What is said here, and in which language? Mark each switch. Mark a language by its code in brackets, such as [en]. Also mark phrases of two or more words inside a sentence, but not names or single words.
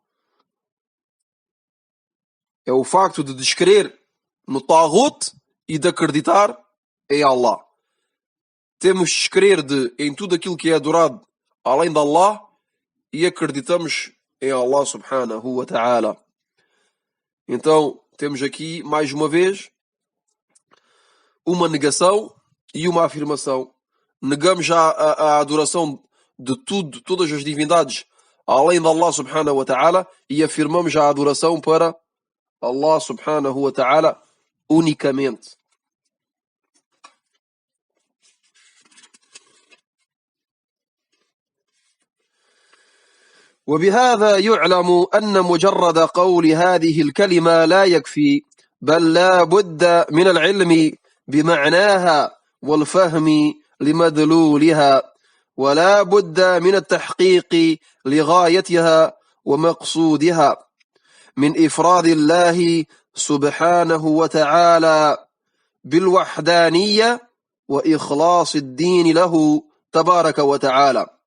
[pt] É o facto de descrer no Taghut e de acreditar em Allah. Temos de descrer em tudo aquilo que é adorado além de Allah e acreditamos em Allah [ar] سبحانه وتعالى. [pt] Então, temos aqui, mais uma vez, uma negação e uma afirmação. Negamos já a adoração de tudo, todas as divindades, além de Allah [ar] سبحانه وتعالى, [pt] e afirmamos já a adoração para Allah [ar] سبحانه وتعالى [pt] unicamente. [ar] وبهذا يعلم أن مجرد قول هذه الكلمة لا يكفي، بل لا بد من العلم بمعناها والفهم لمدلولها، ولا بد من التحقيق لغايتها ومقصودها من إفراد الله سبحانه وتعالى بالوحدانية وإخلاص الدين له تبارك وتعالى.